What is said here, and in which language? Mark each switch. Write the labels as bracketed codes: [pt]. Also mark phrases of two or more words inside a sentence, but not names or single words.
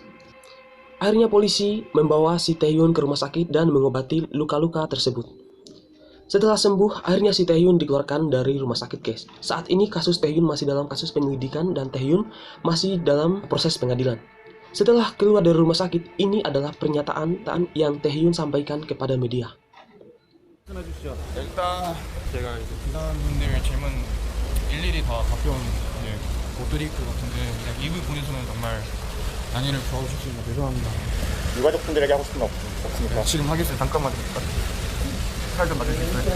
[id] Akhirnya polisi membawa si Taehyun ke rumah sakit dan mengobati luka-luka tersebut. Setelah sembuh, akhirnya si Taehyun dikeluarkan dari rumah sakit guys. Saat ini kasus Taehyun masih dalam kasus penyelidikan dan Taehyun masih dalam proses pengadilan. Setelah keluar dari rumah sakit, ini adalah pernyataan yang Taehyun sampaikan kepada media. [ko] 일단 제가 이제 기사님들 질문 일일이 다 답변 못 드릴 것 같은데 그냥 이분 보내서는 정말 양해를 구하고 싶습니다. 죄송합니다. 유가족분들에게 하고 싶은 거 없습니까? 지금 하겠어요. 잠깐만 살 좀 맞을 수 있어요.